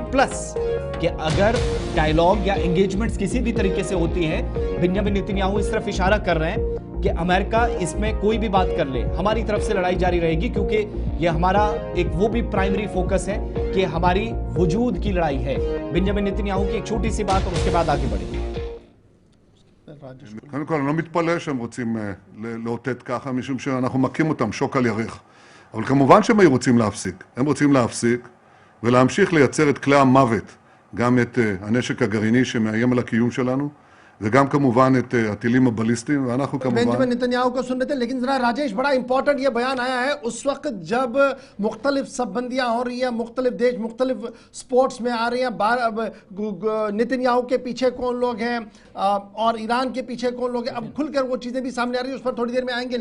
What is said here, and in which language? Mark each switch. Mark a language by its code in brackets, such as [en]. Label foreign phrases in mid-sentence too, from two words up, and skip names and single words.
[hi] प्लस कि अगर डायलॉग या एंगेजमेंट्स किसी भी तरीके से होती है, बेंजामिन नेतन्याहू इस तरफ इशारा कर रहे हैं कि अमेरिका इसमें कोई भी बात कर ले, हमारी तरफ से लड़ाई जारी रहेगी, क्योंकि ये हमारा एक वो भी [en] primary focus [hi] है कि हमारी वजूद की लड़ाई है। बेंजामिन नेतन्याहू की एक छोटी सी बात और उसके बाद आगे बढ़ेंगे। [he] קודם כל, אני לא מתפלא שהם רוצים לאותת ככה, משום שאנחנו מכים אותם שוק על ירך. אבל כמובן שהם רוצים להפסיק. הם רוצים להפסיק ולהמשיך לייצר את כלי המוות, גם את הנשק הגרעיני שמאיים על הקיום שלנו, וגם כמובן את הטילים הבליסטיים, ואנחנו כמובן... [hi] बेंजामिन नेतन्याहू को सुन रहे थे, लेकिन जरा राजेश, बड़ा इंपॉर्टेंट ये बयान आया है उस वक्त जब मुख्तलिफ सबबंदियां हो रही है, मुख्तलिफ देश मुख्तलिफ स्पोर्ट्स में आ रही हैं, नेतन्याहू के पीछे कौन लोग हैं और ईरान के पीछे कौन लोग हैं, अब खुलकर वो चीज़ें भी सामने आ रही है, उस पर थोड़ी देर में आएंगे।